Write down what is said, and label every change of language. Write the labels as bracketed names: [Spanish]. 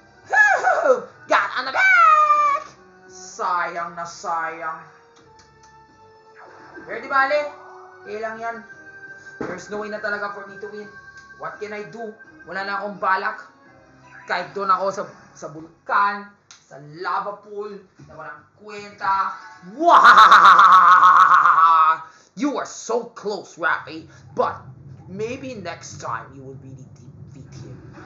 [English] Hoo-hoo! Got on the back! [Filipino] Sayang na sayang. Pero di bali? Okay lang yan. [English] There's no way [Filipino] na talaga [English] for me to win. What can I do? [Filipino] Wala na akong balak. Kahit doon ako sa bulkan, sa lava pool, na walang kwenta. [English] Wow! You are so close, Rappy. But maybe next time you will really defeat him.